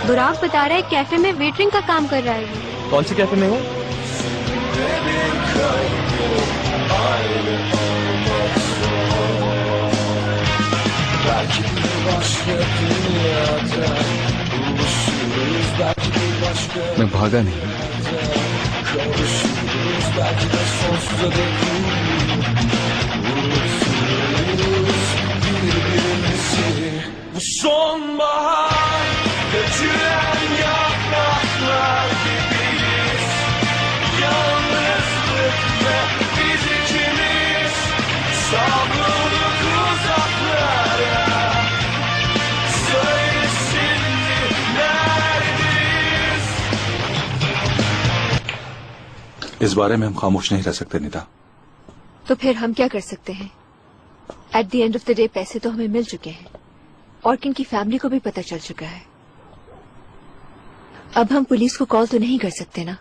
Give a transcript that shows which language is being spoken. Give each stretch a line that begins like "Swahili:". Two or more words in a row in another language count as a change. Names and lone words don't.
Hindi: बुराक बता रहा है कैफे में वेटरिंग का काम कर रहा है वो। कौन सी कैफे में है? मैं भागा नहीं।
Turkish: Bu sonbahar göçülen yapraklar gibiyiz. Yalnızlık ve biz ikimiz savrulduk uzaklara. Söyle şimdi neredeyiz?
Hindi: इस बारे में हम खामोश नहीं रह सकते निदा। तो फिर हम क्या कर सकते हैं?
English: at the end of the day
Hindi: पैसे तो हमें मिल चुके हैं और किन की फैमिली को भी पता चल चुका है। अब हम पुलिस को कॉल तो नहीं कर सकते ना।